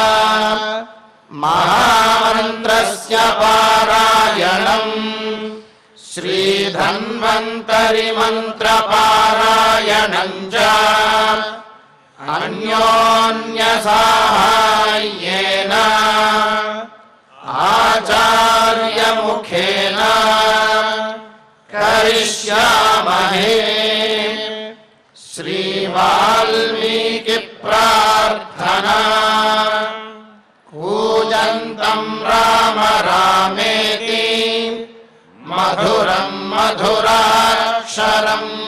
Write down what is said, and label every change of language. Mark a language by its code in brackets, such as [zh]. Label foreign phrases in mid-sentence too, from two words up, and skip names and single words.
[sa] महामन्त्रस्य पारायणं श्रीधन्वन्तरि मन्त्र पारायणं च अन्योन्य साहाय्येन आचार्य मुखेन महे श्रीवाल्मीकि प्रार्थना कूजन्तं राम रामेति मधुरं मधुराक्षरम्